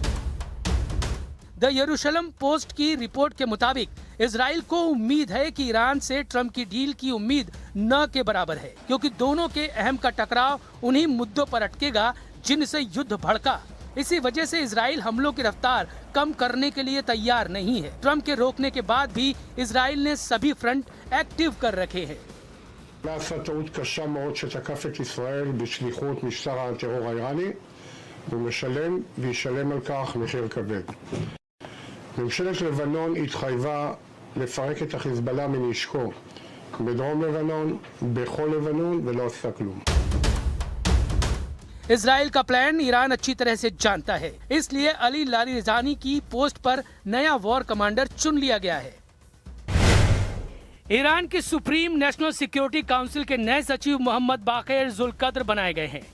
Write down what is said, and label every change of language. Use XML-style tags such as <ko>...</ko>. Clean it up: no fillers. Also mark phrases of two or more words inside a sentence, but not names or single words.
<hi>द यरूशलम पोस्ट की रिपोर्ट के मुताबिक इजराइल को उम्मीद है कि ईरान से ट्रंप की डील की उम्मीद न के बराबर है, क्योंकि दोनों के अहम का टकराव उन्हीं मुद्दों पर अटकेगा जिनसे युद्ध भड़का। इसी वजह से इजराइल हमलों की रफ्तार कम करने के लिए तैयार नहीं है। ट्रंप के रोकने के बाद भी इजराइल ने सभी फ्रंट एक्टिव कर रखे हैं।</hi> <he>נעשה טעות קשה מאוד שתקף את ישראל בשליחות משטר הטרור האיראני, והוא משלם וישלם על כך מחיר כבד. ממשלת לבנון התחייבה לפרק את החיזבאללה מנשקו בדרום לבנון, בכל לבנון, ולא עשה כלום.</he> <hi>इजराइल का प्लान ईरान अच्छी तरह से जानता है, इसलिए अली लारिजानी की पोस्ट पर नया वॉर कमांडर चुन लिया गया है। ईरान की सुप्रीम नेशनल सिक्योरिटी काउंसिल के नए सचिव मोहम्मद बाक़िर ज़ुल्क़द्र बनाए गए हैं।</hi>